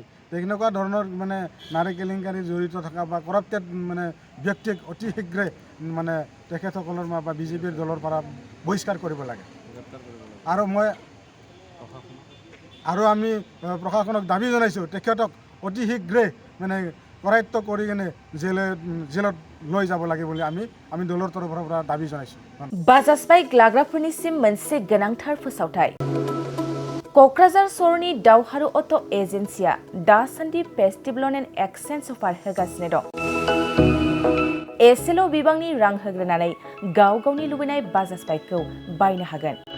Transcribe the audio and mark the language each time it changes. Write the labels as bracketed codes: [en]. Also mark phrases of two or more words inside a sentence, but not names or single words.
[as] তেনেকুৱা ধৰণৰ মানে নাৰী কেলেংকাৰী জড়িত থকা বা কৰাপ্টেড মানে ব্যক্তিক অতি শীঘ্ৰে মানে তেখেতসকলৰ বা বিজেপিৰ দলৰ পৰা বহিষ্কাৰ কৰিব লাগে। আৰু আমি প্ৰশাসনক দাবী জনাইছোঁ তেখেতক অতি শীঘ্ৰে মানে কৰায়ত্ব কৰি কিনে জেলত লৈ যাব লাগে বুলি আমি দলৰ তৰফৰ পৰা দাবী জনাইছোঁ। [brx] बाजास्पाइ ग्लाग्राफोरनिसिम मोनसे गोनांथार फोसावथाय। क'क्राझार सहरनि दावहारु अट' एजेन्सिया दासान्दि [en] festival and exchange offer [brx] होगासिनो दं। एसेल' बिबांनि रां होग्रोनानै गाव गावनि लुबैनाय बाजाज बाइकखौ बायनो हागोन।